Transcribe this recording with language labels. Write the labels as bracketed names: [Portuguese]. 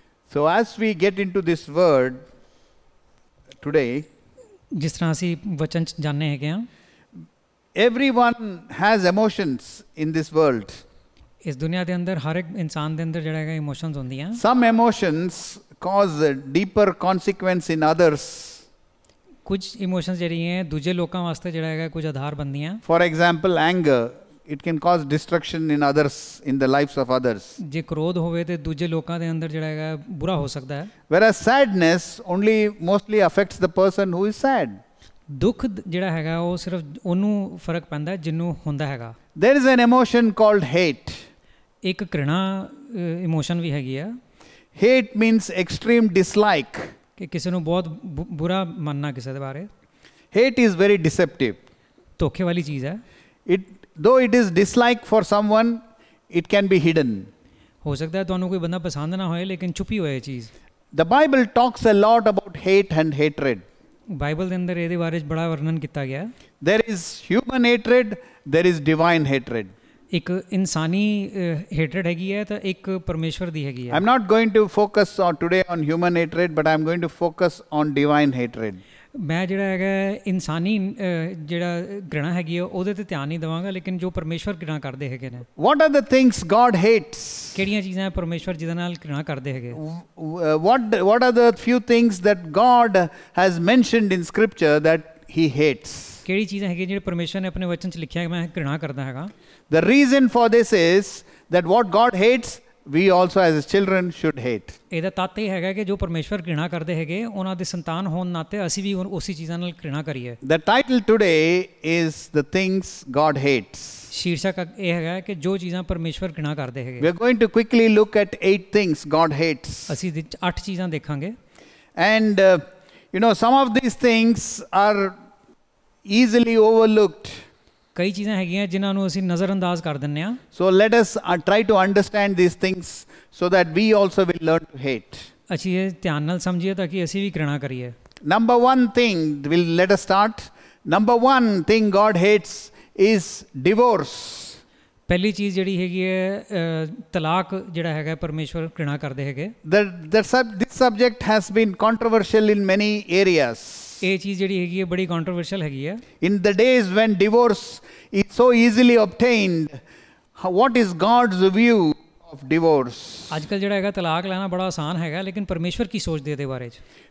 [English] So as we get into this word today, [Punjabi] ਜਿਸ ਤਰ੍ਹਾਂ ਅਸੀਂ ਵਚਨ 'ਚ ਜਾਣਦੇ ਹੈਗੇ ਹਾਂ, [English] everyone has emotions in this world. [Punjabi] ਇਸ ਦੁਨੀਆ ਦੇ ਅੰਦਰ ਹਰ ਇੱਕ ਇਨਸਾਨ ਦੇ ਅੰਦਰ ਜਿਹੜਾ ਹੈਗਾ ਇਮੋਸ਼ਨਸ ਹੁੰਦੀਆਂ. [English] Some emotions cause a deeper consequence in others. [Punjabi] ਕੁਝ ਇਮੋਸ਼ਨਸ ਜਿਹੜੀਆਂ ਦੂਜੇ ਲੋਕਾਂ ਵਾਸਤੇ ਜਿਹੜਾ ਹੈਗਾ ਕੁਝ ਆਧਾਰ ਬਣਦੀਆਂ. [English] For example, anger, it can cause destruction in others, in the lives of others. [Punjabi] ਜੇ ਕ੍ਰੋਧ ਹੋਵੇ ਤੇ ਦੂਜੇ ਲੋਕਾਂ ਦੇ ਅੰਦਰ ਜਿਹੜਾ ਹੈਗਾ ਬੁਰਾ ਹੋ ਸਕਦਾ ਹੈ. [English] Whereas sadness only mostly affects the person who is sad. [Punjabi] ਦੁੱਖ ਜਿਹੜਾ ਹੈਗਾ ਉਹ ਸਿਰਫ ਉਹਨੂੰ ਫਰਕ ਪੈਂਦਾ ਜਿਹਨੂੰ ਹੁੰਦਾ ਹੈਗਾ. [English] There is an emotion called hate. [Punjabi] ਇੱਕ ਘ੍ਰਿਣਾ ਇਮੋਸ਼ਨ ਵੀ ਹੈਗੀ ਆ. [English] Hate means extreme dislike. [Punjabi] ਕਿ ਕਿਸੇ ਨੂੰ ਬਹੁਤ ਬੁਰਾ ਮੰਨਣਾ ਕਿਸੇ ਦੇ ਬਾਰੇ. [English] Hate is very deceptive. [Punjabi] ਧੋਖੇ ਵਾਲੀ ਚੀਜ਼ ਹੈ. [English] Though it is dislike for someone, it can be hidden. [Punjabi] ਹੋ ਸਕਦਾ ਹੈ ਤੁਹਾਨੂੰ ਕੋਈ ਬੰਦਾ ਪਸੰਦ ਨਾ ਹੋਏ ਲੇਕਿਨ ਛੁਪੀ ਹੋਏ ਚੀਜ਼. [English] The Bible talks a lot about hate and hatred. [Punjabi] Bible ਦੇ ਅੰਦਰ ਇਹਦੇ ਬਾਰੇ ਬੜਾ ਵਰਣਨ ਕੀਤਾ ਗਿਆ. [English] There is human hatred, there is divine hatred. [Punjabi] ਇੱਕ ਇਨਸਾਨੀ ਹੇਟਰਡ ਹੈਗੀ ਹੈ ਤਾਂ ਇੱਕ ਪਰਮੇਸ਼ਵਰ ਦੀ ਹੈਗੀ ਹੈ. [English] I'm not going to focus today on human hatred, but I'm going to focus on divine hatred. [Punjabi] ਮੈਂ ਜਿਹੜਾ ਹੈਗਾ ਇਨਸਾਨੀ ਜਿਹੜਾ ਘ੍ਰਿਣਾ ਹੈਗੀ ਹੈ ਉਹਦੇ ਤੇ ਧਿਆਨ ਨਹੀਂ ਦੇਵਾਂਗਾ, ਲੇਕਿਨ ਜੋ ਪਰਮੇਸ਼ਵਰ ਘ੍ਰਿਣਾ ਕਰਦੇ ਹੈਗੇ ਨੇ. [English] What are the things God hates? [Punjabi] ਕਿਹੜੀਆਂ ਚੀਜ਼ਾਂ ਪਰਮੇਸ਼ਵਰ ਜਿਹਦੇ ਨਾਲ ਘ੍ਰਿਣਾ ਕਰਦੇ ਹੈਗੇ? [English] What are the few things that God has mentioned in scripture that he hates? [Punjabi] ਕਿਹੜੀ ਚੀਜ਼ਾਂ ਹੈਗੀਆਂ ਜਿਹੜੇ ਪਰਮੇਸ਼ਵਰ ਨੇ ਆਪਣੇ ਵਚਨ 'ਚ ਲਿਖਿਆ ਮੈਂ ਘ੍ਰਿਣਾ ਕਰਦਾ ਹੈਗਾ? [English] The reason for this is that what God hates, we also as his children should hate. [Punjabi] ਇਹਦਾ ਤੱਤ ਇਹ ਹੈਗਾ ਕਿ ਜੋ ਪਰਮੇਸ਼ਵਰ ਘ੍ਰਿਣਾ ਕਰਦੇ ਹੈਗੇ ਉਹਨਾਂ ਦੇ ਸੰਤਾਨ ਹੋਣ ਨਾਤੇ ਅਸੀਂ ਵੀ ਉਸੇ ਚੀਜ਼ਾਂ ਨਾਲ ਘ੍ਰਿਣਾ ਕਰੀਏ. [English] The title today is the things God hates. [Punjabi] ਸ਼ੀਰਸ਼ਕ ਇਹ ਹੈਗਾ ਕਿ ਜੋ ਚੀਜ਼ਾਂ ਪਰਮੇਸ਼ਵਰ ਘ੍ਰਿਣਾ ਕਰਦੇ ਹੈਗੇ. [English] We are going to quickly look at 8 things God hates. [Punjabi] ਅਸੀਂ 8 ਚੀਜ਼ਾਂ ਦੇਖਾਂਗੇ. [English] And some of these things are easily overlooked. [Punjabi] ਕਈ ਚੀਜ਼ਾਂ ਹੈਗੀਆਂ ਜਿਨ੍ਹਾਂ ਨੂੰ ਅਸੀਂ ਨਜ਼ਰਅੰਦਾਜ਼ ਕਰ ਦਿੰਦੇ ਹਾਂ. [English] So let us try to understand these things so that we also will learn to hate. [Punjabi] ਅਸੀਂ ਇਹ ਧਿਆਨ ਨਾਲ ਸਮਝੀਏ ਤਾਂ ਕਿ ਅਸੀਂ ਵੀ ਘ੍ਰਿਣਾ ਕਰੀਏ. [English] Number one thing, let us start. Number one thing God hates is divorce. [Punjabi] ਪਹਿਲੀ ਚੀਜ਼ ਜਿਹੜੀ ਹੈਗੀ ਹੈ ਤਲਾਕ ਜਿਹੜਾ ਹੈਗਾ ਪਰਮੇਸ਼ਵਰ ਘ੍ਰਿਣਾ ਕਰਦੇ ਹੈਗੇ. [English] This subject has been controversial in many areas. [Punjabi] ਇਹ ਚੀਜ਼ ਜਿਹੜੀ ਹੈਗੀ ਹੈ ਬੜੀ ਕੰਟਰੋਵਰਸ਼ੀਅਲ ਹੈਗੀ ਹੈ. [English] In the days when divorce is so easily obtained, what is God's view of divorce? [Punjabi] ਅੱਜ ਕੱਲ੍ਹ ਜਿਹੜਾ ਹੈਗਾ ਤਲਾਕ ਲੈਣਾ ਬੜਾ ਆਸਾਨ ਹੈਗਾ, ਲੇਕਿਨ ਪਰਮੇਸ਼ਵਰ ਕੀ ਸੋਚਦੇ ਇਹਦੇ ਬਾਰੇ 'ਚ?